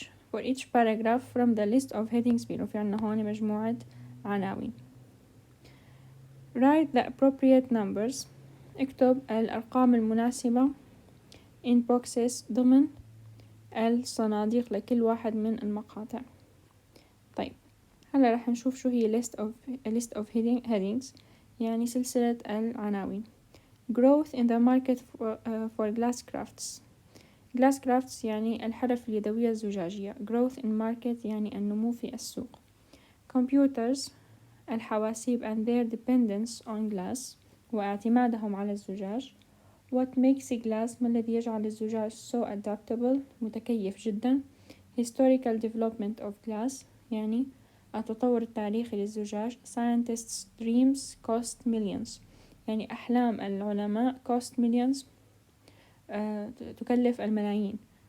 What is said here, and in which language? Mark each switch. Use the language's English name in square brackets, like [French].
[English] For each paragraph from the list of headings below. [Arabic] في عنا هون مجموعة عناوين. [English] Write the appropriate numbers. [Arabic] اكتب الأرقام المناسبة [English] in boxes [Arabic] ضمن الصناديق لكل واحد من المقاطع. طيب، هلا رح نشوف شو هي [English] list of headings [Arabic] يعني سلسلة العناوين. [English] Growth in the market for glass crafts. glass crafts [Arabic] يعني الحرف اليدوية الزجاجية. [English] Growth in market [Arabic] يعني النمو في السوق. [English] Computers [Arabic] الحواسيب [English] and their dependence on glass [Arabic] واعتمادهم على الزجاج. [English] What makes glass [Arabic] ما الذي يجعل الزجاج [English] so adaptable [Arabic] متكيف جدا. [English] Historical development of glass [Arabic] يعني التطور التاريخي للزجاج. [English] Scientists dreams cost millions [Arabic] يعني أحلام العلماء [English] cost millions [Arabic] تكلف الملايين.